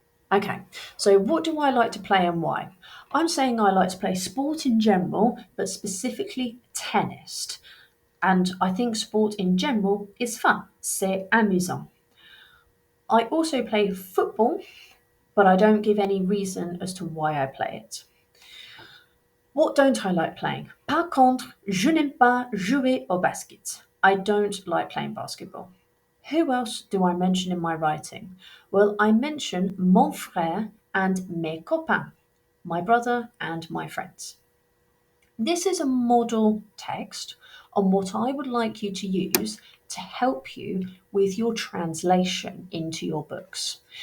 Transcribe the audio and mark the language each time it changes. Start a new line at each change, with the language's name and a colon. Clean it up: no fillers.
English: Okay, so what do I like to play and why? I'm saying I like to play sport in general, but specifically tennis. And I think sport in general is fun.
French: C'est amusant.
English: I also play football, but I don't give any reason as to why I play it. What don't I like playing?
French: Par contre, je n'aime pas jouer au basket.
English: I don't like playing basketball. Who else do I mention in my writing? Well, I mention
French: mon frère
English: and
French: mes copains,
English: my brother and my friends. This is a model text on what I would like you to use to help you with your translation into your books.